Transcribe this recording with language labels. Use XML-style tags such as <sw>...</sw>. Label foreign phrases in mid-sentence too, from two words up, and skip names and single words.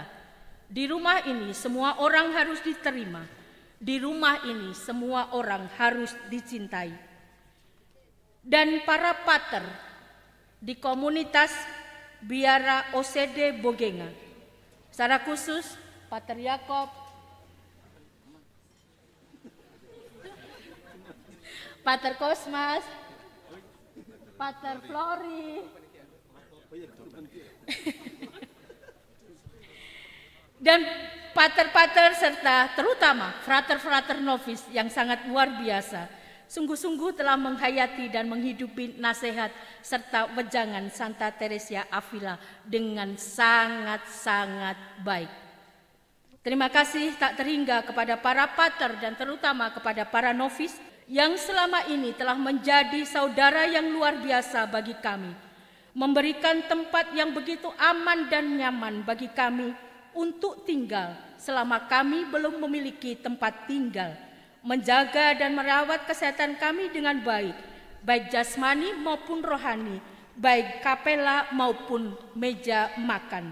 <id>Di rumah ini semua orang harus diterima. Di rumah ini semua orang harus dicintai. Dan para pater di komunitas Biara OCD Bogenga, secara khusus Pater Yakob, Pater Kosmas, Pater Flori, dan pater-pater serta terutama frater-frater novis yang sangat luar biasa, sungguh-sungguh telah menghayati dan menghidupi nasihat serta wejangan Santa Teresia Avila dengan sangat-sangat baik. Terima kasih tak terhingga kepada para pater dan terutama kepada para novis yang selama ini telah menjadi saudara yang luar biasa bagi kami, memberikan tempat yang begitu aman dan nyaman bagi kami untuk tinggal selama kami belum memiliki tempat tinggal, menjaga dan merawat kesehatan kami dengan baik, baik jasmani maupun rohani, baik kapela maupun meja makan.</id>